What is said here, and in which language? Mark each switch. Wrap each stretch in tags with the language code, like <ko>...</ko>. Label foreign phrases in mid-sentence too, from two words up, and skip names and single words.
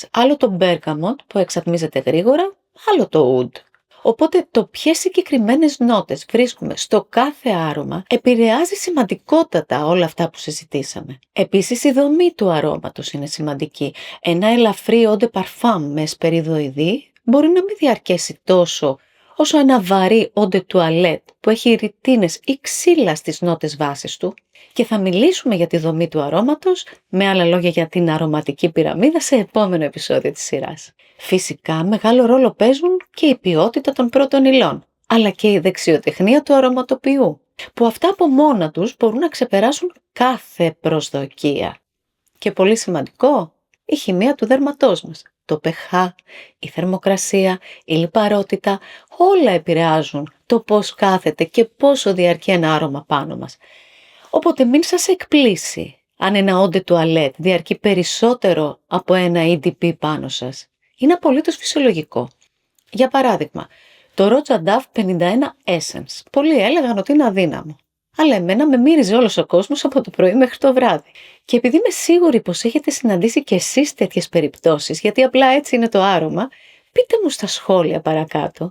<el>Άλλο το bergamot που εξατμίζεται γρήγορα, άλλο το oud. Οπότε το ποιες συγκεκριμένες νότες βρίσκουμε στο κάθε άρωμα επηρεάζει σημαντικότατα όλα αυτά που συζητήσαμε. Επίσης η δομή του αρώματος είναι σημαντική. Ένα ελαφρύ</el> <fr>eau de parfum</fr> <el>με εσπεριδοειδή μπορεί να μην διαρκέσει τόσο όσο ένα βαρύ</el> <fr>eau de toilette</fr> <el>που έχει ρητίνες ή ξύλα στις νότες βάσης του. Και θα μιλήσουμε για τη δομή του αρώματος, με άλλα λόγια για την αρωματική πυραμίδα, σε επόμενο επεισόδιο της σειράς. Φυσικά μεγάλο ρόλο παίζουν και η ποιότητα των πρώτων υλών, αλλά και η δεξιοτεχνία του αρωματοποιού, που αυτά από μόνα τους μπορούν να ξεπεράσουν κάθε προσδοκία. Και πολύ σημαντικό, η χημεία του δέρματός μας. Το pH, η θερμοκρασία, η λιπαρότητα, όλα επηρεάζουν το πώς κάθεται και πόσο διαρκεί ένα άρωμα πάνω μας. Οπότε μην σας εκπλήσει αν ένα</el> <fr>eau de toilette</fr> <el>διαρκεί περισσότερο από ένα EDP πάνω σας. Είναι απολύτως φυσιολογικό. Για παράδειγμα, το Roja Dove 51 Essence. Πολλοί έλεγαν ότι είναι αδύναμο. Αλλά εμένα με μύριζε όλος ο κόσμος από το πρωί μέχρι το βράδυ. Και επειδή είμαι σίγουρη πως έχετε συναντήσει και εσείς τέτοιες περιπτώσεις, γιατί απλά έτσι είναι το άρωμα, πείτε μου στα σχόλια παρακάτω.</el>